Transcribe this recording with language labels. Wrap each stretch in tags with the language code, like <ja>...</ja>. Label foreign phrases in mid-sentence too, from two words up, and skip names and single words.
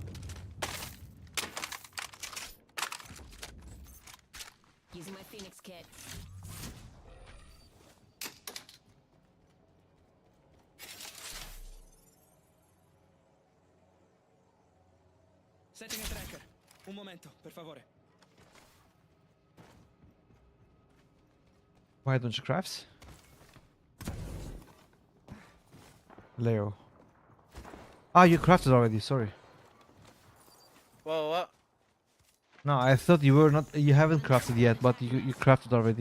<en>Using my Phoenix kit. Setting a tracker.</en> <it>Un momento, per favore.</it> <en>Why don't you craft? Leo. Ah, you crafted already, sorry. Whoa, what? No, I thought you were not. You haven't crafted yet, but you crafted already.</en>